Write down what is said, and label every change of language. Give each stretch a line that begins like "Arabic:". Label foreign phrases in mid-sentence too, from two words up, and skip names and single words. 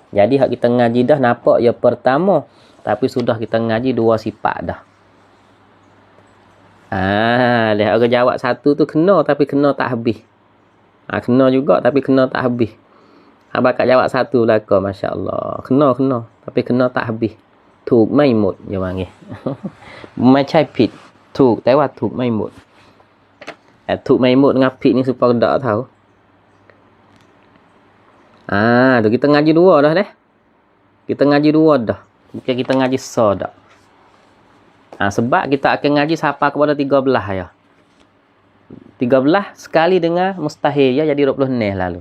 Malay: Jadi hak kita ngaji dah nampak ya pertama, tapi sudah kita ngaji dua sifat dah. Lihat orang jawab satu tu kena, tapi kena tak habis. Kena juga, tapi kena tak habis. Abang kat jawab satu belaka,
Arabic: ما شاء الله.
Malay: Kena, tapi kena tak habis.
Thai: ถูกไม่หมด
Malay: dia panggil.
Thai: ไม่ใช่ผิด ถูก แต่ว่าถูกไม่หมด ถูกไม่หมด dengan ผิด
Malay: ni supaya tak tahu. Tu kita ngaji dua dah deh. Kita ngaji dua dah. Bukan kita ngaji so dah. Sebab kita akan ngaji sampai kepada 13 ya. 13 sekali dengan mustahil ya, jadi 20 ni lalu.